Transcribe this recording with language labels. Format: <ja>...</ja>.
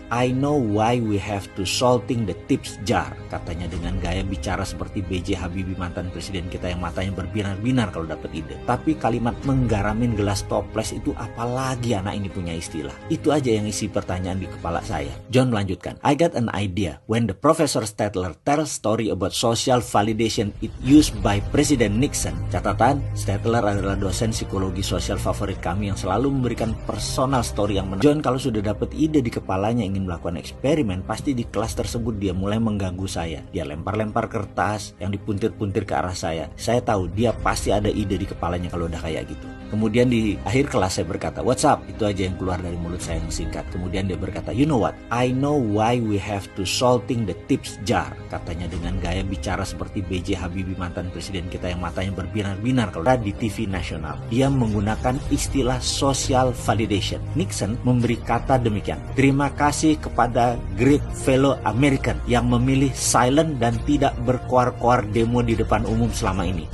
<en>I know why we have to salting the tips jar."</en> <id>Katanya dengan gaya bicara seperti B.J. Habibie, mantan presiden kita yang matanya berbinar-binar kalau dapat ide. Tapi kalimat menggaramin gelas toples itu apalagi anak ini punya istilah. Itu aja yang isi pertanyaan di kepala saya. John melanjutkan,</id> <en>"I got an idea. When the Professor Statler tells story about social validation it used by President Nixon."</en> <id>Catatan, Statler adalah dosen psikologi sosial favorit kami yang selalu memberikan personal story yang menarik. John kalau sudah dapat ide di kepalanya ingin melakukan eksperimen, pasti di kelas tersebut dia mulai mengganggu saya. Dia lempar-lempar kertas yang dipuntir-puntir ke arah saya. Saya tahu dia pasti ada ide di kepalanya kalau udah kayak gitu. Kemudian di akhir kelas saya berkata,</id> <en>"What's up?"</en> <id>Itu aja yang keluar dari mulut saya yang singkat. Kemudian dia berkata,</id> <en>"You know what? I know why we have to salting the tips jar."</en> <id>Katanya dengan gaya bicara seperti B.J. Habibie, mantan presiden kita yang matanya berbinar-binar kalau di TV nasional. Dia menggunakan istilah social validation. Nixon memberi kata demikian, "Terima kasih kepada</id> <en>great fellow American</en> <id>yang memilih silent dan tidak berkoar-koar demo di depan umum selama ini.</id>